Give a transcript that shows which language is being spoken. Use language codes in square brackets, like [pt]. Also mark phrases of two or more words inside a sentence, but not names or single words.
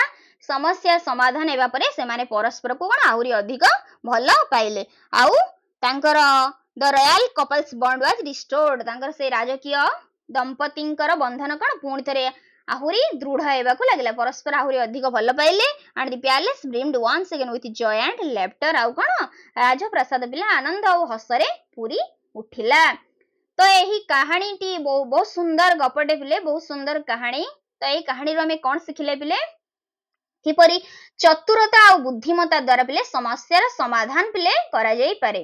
[or] ସମସ୍ୟା ସମାଧାନ ହେବା ପରେ ସେମାନେ ପରସ୍ପରକୁ କଣ ଆହୁରି ଅଧିକ ଭଲ ପାଇଲେ। ଆଉ ତାଙ୍କର [en] the royal couple's bond was restored. [or] ତାଙ୍କର ସେ ରାଜକୀୟ ଦମ୍ପତିଙ୍କର ବନ୍ଧନ କଣ ପୁଣି ଥରେ ଆହୁରି ଦୃଢ ହେବାକୁ ଲାଗିଲା। ପରସ୍ପର ଆହୁରି ଅଧିକ ଭଲ ପାଇଲେ। [en] and the palace brimmed once again with joy and laughter। [or] ଆଉ କଣ ରାଜପ୍ରାସାଦ ପିଲା ଆନନ୍ଦ ଆଉ ହସରେ ପୁରୀ ଉଠିଲା। ତ ଏହି କାହାଣୀଟି ବହୁତ ସୁନ୍ଦର ଗପଟେ ପିଲେ ବହୁତ ସୁନ୍ଦର କାହାଣୀ। ତ ଏଇ କାହାଣୀରୁ ଆମେ କଣ ଶିଖିଲେ ପିଲେ କିପରି ଚତୁରତା ଆଉ ବୁଦ୍ଧିମତା ଦ୍ୱାରା ପିଲେ ସମସ୍ୟାର ସମାଧାନ ପିଲେ କରାଯାଇ ପାରେ।